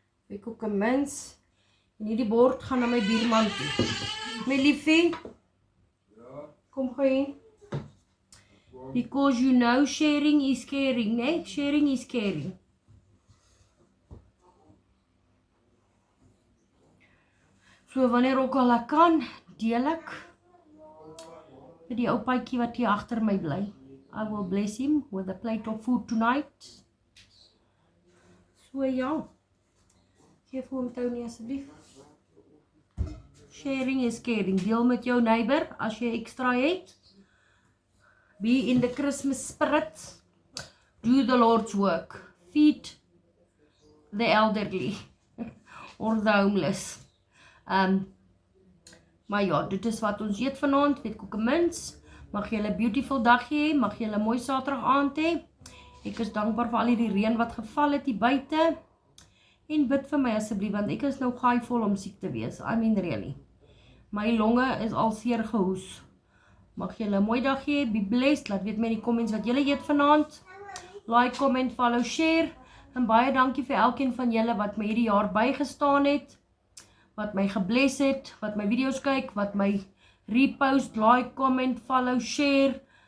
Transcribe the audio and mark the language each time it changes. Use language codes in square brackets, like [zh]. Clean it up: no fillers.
[af] Ek kook 'n mens en hierdie bord gaan na my buurman toe. My liefie. Ja. Kom gou hier. [en] Because you know sharing is caring, né? Sharing is caring. [af] So wanneer ook al ek kan, deel ek vir die ou paatjie wat hier agter my bly. [en] I will bless him with a plate of food tonight. [af] So ja. Geef vir hom Tony asseblief. [en] Sharing is caring. [af] Deel met jou neighbor as jy ekstra het. [en] Be in the Christmas spirit. Do the Lord's work. Feed the elderly or the homeless. [af] Maar ja, dit is wat ons eet vanaand. Vetkoek en mins. Mag julle 'n beautiful dag hê. Mag julle 'n mooi Saterdag aand hê. Ek is dankbaar vir al hierdie reën wat geval het hier buite. En bid vir my asseblief, want ek is nou gaai vol om siek te wees. [en] I mean really. [af] My longe is al seer gehoes. Mag julle 'n mooi dag hê. [en] Be blessed. [af] Laat weet my in die comments wat julle eet vanaand. [en] Like, comment, follow, share. [af] En baie dankie vir elkeen van julle wat my hierdie jaar bygestaan het. Wat my gebless het. Wat my video's kyk. Wat my repost, like, comment, follow, share.